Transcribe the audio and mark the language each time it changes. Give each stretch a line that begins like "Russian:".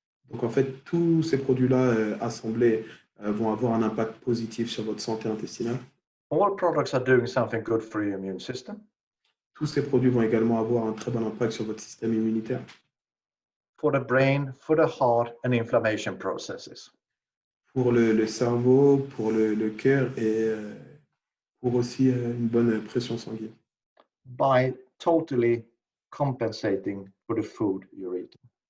French: Donc en fait, tous ces produits-là assemblés vont avoir un impact positif sur votre santé intestinale.
English: All products are doing something good for your immune system,
French: Tous ces produits vont également avoir un très bon impact sur votre système immunitaire,
English: for the brain, for the heart, and inflammation processes.
French: pour le cerveau, pour le cœur et pour aussi une bonne pression sanguine.
English: By totally compensating for the food you're eating.